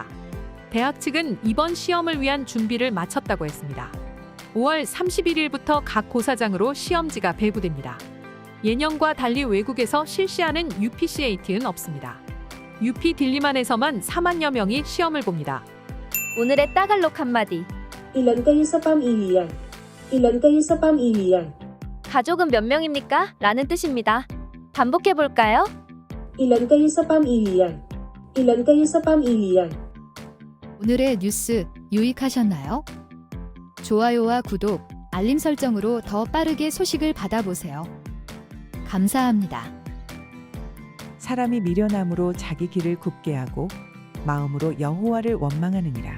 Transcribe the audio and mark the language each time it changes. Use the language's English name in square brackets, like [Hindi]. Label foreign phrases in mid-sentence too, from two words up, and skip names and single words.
[Korean] 대학 측은 이번 시험을 위한 준비를 마쳤다고 했습니다. 5월 31일부터 각 고사장으로 시험지가 배부됩니다. 예년과 달리 외국에서 실시하는 UPCAT는 없습니다. UP 딜리만에서만 4만여 명이 시험을 봅니다. 오늘의 따갈록 한마디. [Filipino] Ilan kayo sa pamilya? Ilan kayo sa pamilya? [Korean] 가족은 몇 명입니까? 라는 뜻입니다. 반복해 볼까요? [Filipino] Ilan kayo sa pamilya? Ilan kayo sa pamilya? [Korean] 오늘의 뉴스 유익하셨나요? 좋아요와 구독, 알림 설정으로 더 빠르게 소식을 받아보세요. 감사합니다. 사람이 미련함으로 자기 길을 굽게 하고 마음으로 여호와를 원망하느니라.